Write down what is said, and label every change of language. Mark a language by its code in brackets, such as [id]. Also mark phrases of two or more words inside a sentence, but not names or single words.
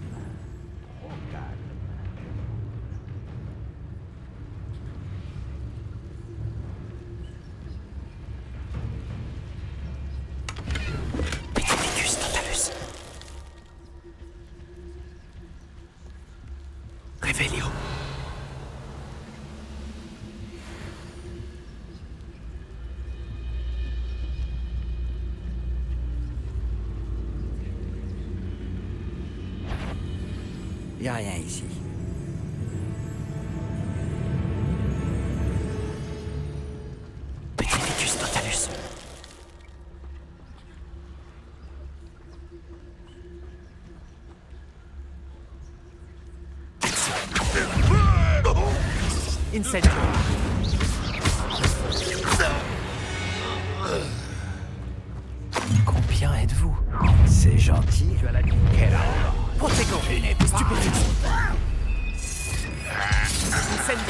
[fr] Trop calme. Petrificus totalus. Revelio. Y a rien ici. Petrificus totalus. Incendio. Combien êtes-vous? C'est gentil, tu as la quelle Protego. Stupéfixe. Incendio.